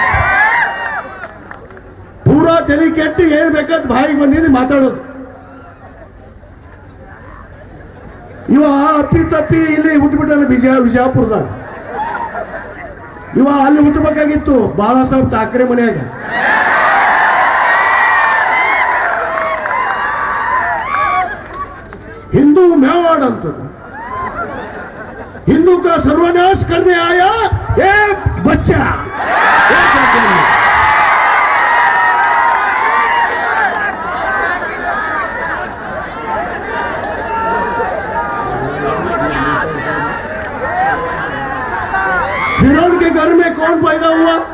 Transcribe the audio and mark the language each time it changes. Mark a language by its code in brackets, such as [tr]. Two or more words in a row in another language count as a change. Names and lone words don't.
[kn] ಪೂರಾ ತಲೆ ಕೆಟ್ಟು ಏನ್ ಬೇಕಾದ ಬಾಯಿಗೆ ಬಂದಿದ್ದು ಮಾತಾಡೋದು. ಇವ ಅಪ್ಪಿ ತಪ್ಪಿ ಇಲ್ಲಿ ಹುಟ್ಟುಬಿಟ್ಟಾನ ವಿಜಯಪುರದಾಗ. ಇವ ಅಲ್ಲಿ ಹುಟ್ಟಬೇಕಾಗಿತ್ತು ಬಾಳಾ ಸಾಹೇಬ್ ಠಾಕ್ರೆ ಮನೆಯಾಗ. [hi] हिंदू मेवाड़ अंत, हिंदू का सर्वनाश करने आया ये बच्चा. फिरौन के घर में कौन पैदा हुआ?